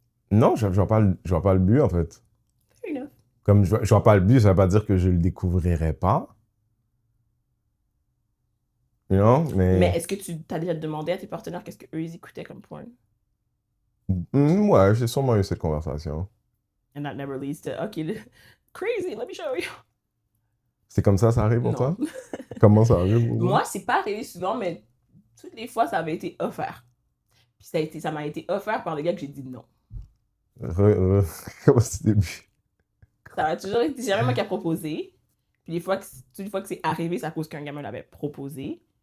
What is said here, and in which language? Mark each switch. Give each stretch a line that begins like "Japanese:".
French: Non, je vois pas le but, en fait.
English: Fair enough.
French: Comme je vois pas le but, ça veut pas dire que je le découvrirai pas.
English: You know,
French: Mais est-ce que tu t'as déjà demandé à tes partenaires qu'est-ce qu'eux ils écoutaient comme porn? Ouais, j'ai sûrement eu cette conversation.
English: And that never leads to, OK, crazy, let me show you.
French: C'est comme ça arrive pour Non. toi? Comment ça arrive pour toi? Moi, c'est pas arrivé souvent, mais toutes les fois, ça avait été offert. Puis ça m'a été offert par le gars que j'ai dit non. Comment c'est début? Ça a toujours été jamais moi qui a proposé. Puis toutes les fois que c'est arrivé, c'est à cause qu'un gars me l'avait proposé.